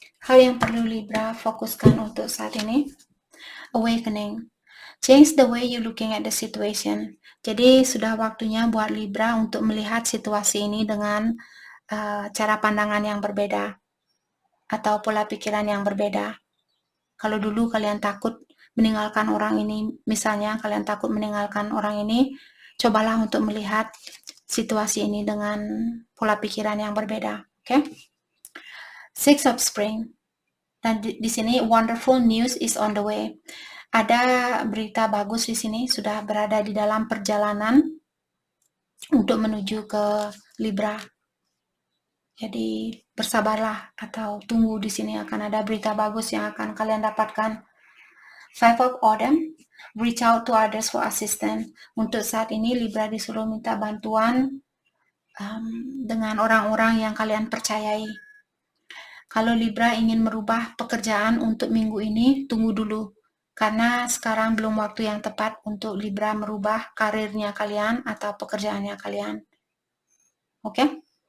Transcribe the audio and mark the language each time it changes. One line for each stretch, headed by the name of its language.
Indonesian: Hal yang perlu Libra fokuskan untuk saat ini.
English: Awakening. Change the way you looking at the situation.
Indonesian: Jadi sudah waktunya buat Libra untuk melihat situasi ini dengan cara pandangan yang berbeda atau pola pikiran yang berbeda. Kalau dulu kalian takut meninggalkan orang ini, misalnya kalian takut meninggalkan orang ini, cobalah untuk melihat situasi ini dengan pola pikiran yang berbeda. Oke? Six of Spring. Dan di sini
English: wonderful news is on the way.
Indonesian: Ada berita bagus di sini, sudah berada di dalam perjalanan untuk menuju ke Libra. Jadi bersabarlah atau tunggu, di sini akan ada berita bagus yang akan kalian dapatkan.
English: Five of Autumn, reach out to others for assistance.
Indonesian: Untuk saat ini Libra disuruh minta bantuan dengan orang-orang yang kalian percayai. Kalau Libra ingin merubah pekerjaan untuk minggu ini, tunggu dulu. Karena sekarang belum waktu yang tepat untuk Libra merubah karirnya kalian atau pekerjaannya kalian. Oke?